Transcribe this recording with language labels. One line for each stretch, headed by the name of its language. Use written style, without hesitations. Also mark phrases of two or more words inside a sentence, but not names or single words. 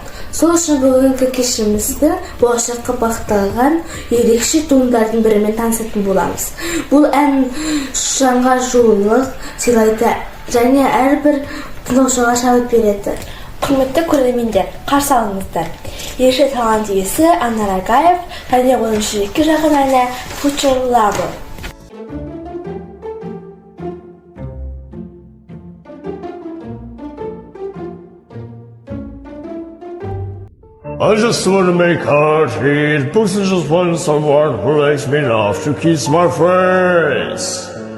Kazakh: Сол үшін бүгінгі кешімізді болашаққа бағытталған ерекше туындардың бірімен танысатын боламыз. Бұл ән жаңа жылылық сыйлайды және әрбір тыңдаушыға шабыт береді. Құрметті көрермендер, қарсы алыңыздар. Ерекше талант иесі Анар Агаев және оның жүрекке жақын әні Future Lover.
English: I just want to make hard hit books and just want someone who likes me enough to kiss my face.